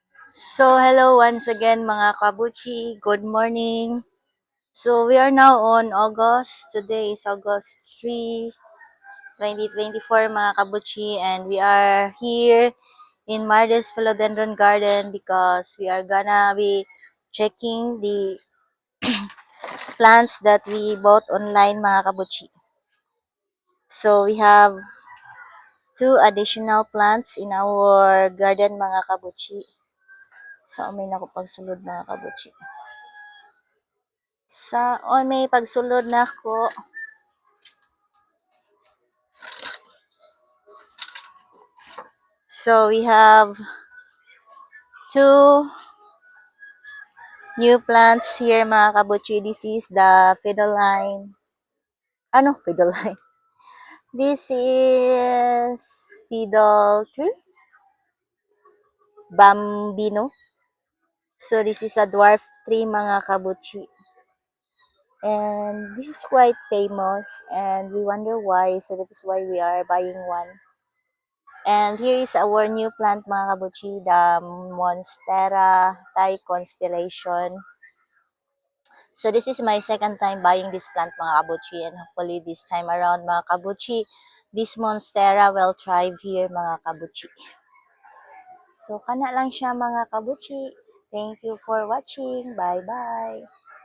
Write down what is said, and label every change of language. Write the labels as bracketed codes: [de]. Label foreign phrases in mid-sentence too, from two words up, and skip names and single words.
[en] So, hello once again [ceb] mga kabuchi. [en] Good morning. So, we are now on August. Today is August 3, 2024 [ceb] mga kabuchi. [en] And we are here in Mardes Philodendron Garden because we are gonna be checking the plants that we bought online [ceb] mga kabuchi. [en] So, we have two additional plants in our garden [ceb] mga kabuchi. So, may nakapagsulod mga kabuchi. May pagsulod na ko. [en] So we have two new plants here [ceb] mga kabuchi. [en] This is the fiddleline. Fiddleline? This is fiddle tree. Bambino. So this is a dwarf tree [ceb] mga kabuchi. [en] And this is quite famous and we wonder why. So that is why we are buying one. And here is our new plant [ceb] mga kabuchi, [en] the Monstera Thai Constellation. So this is my second time buying this plant [ceb] mga kabuchi, [en] and hopefully this time around [ceb] mga kabuchi, [en] this Monstera will thrive here [ceb] mga kabuchi. So kana lang siya mga kabuchi. [en] Thank you for watching. Bye bye.